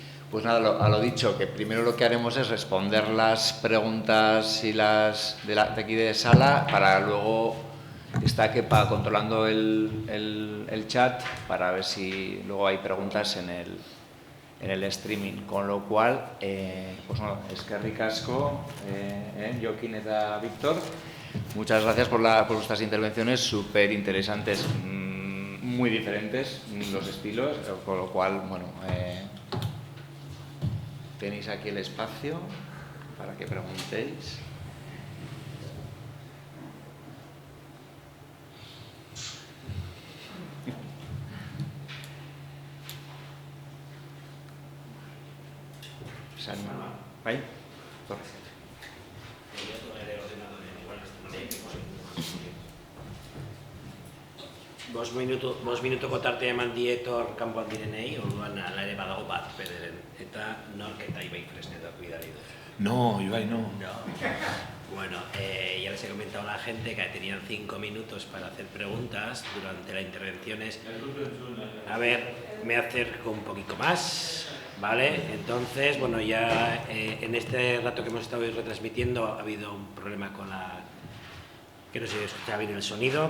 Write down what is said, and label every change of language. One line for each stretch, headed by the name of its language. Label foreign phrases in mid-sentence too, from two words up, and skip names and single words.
Spanish: Pues nada, a lo dicho, que primero lo que haremos es responder las preguntas y las de aquí de sala, para luego está Kepa controlando el chat para ver si luego hay preguntas en el streaming. Con lo cual, pues bueno,
Basque: eskerrik asko, Jokin eta Víctor.
Spanish: Muchas gracias por vuestras intervenciones súper interesantes, muy diferentes los estilos, con lo cual, bueno, tenéis aquí el espacio para que preguntéis.
Basque: ¿Bai? Bost minutuko tartea eman dietor kanpoan direnei, orduan ala ere badago bat bederen. Eta nork eta Ibai Fresnedo bidali du.
Spanish: No, Ibai no. Bueno, ya les he comentado a la gente que tenían 5 minutos para hacer preguntas durante las intervenciones. A ver, me acerco un poquito más, ¿vale? Entonces, bueno, ya en este rato que hemos estado retransmitiendo ha habido un problema con que no se escuchaba bien el sonido.